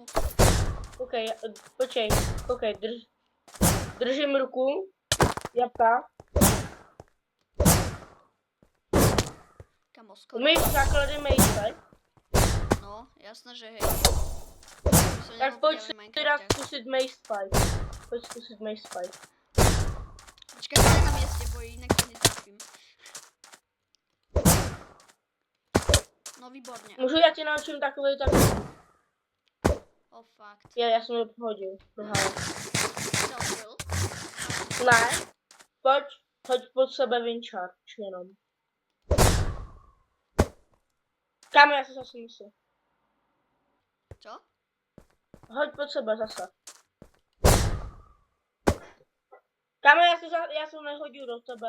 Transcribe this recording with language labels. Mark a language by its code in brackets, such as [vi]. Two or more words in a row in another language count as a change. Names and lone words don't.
[cs] Ok, počkej, ok, držím ruku. Jabka. Kamo, skoro. Umíš základy Maze? [sk] No, jasné, že hej. [cs] Tak pojď si teda zkusit Maze Fight. Pojď zkusit Maze Fight. [sk] Počkaj, to je na mieste, bo inak to netrafím. No, výborne. [cs] Můžu, já tě naučím takový taktiku. O, fakt. Já jsem to pohodil. Self-will. Ne, hoď pod sebe Wincharge jenom. Kámo, já se zase myslím. [sk] Čo? [cs] Hoď pod sebe zase. Kámo, já jsem nehodil do tebe.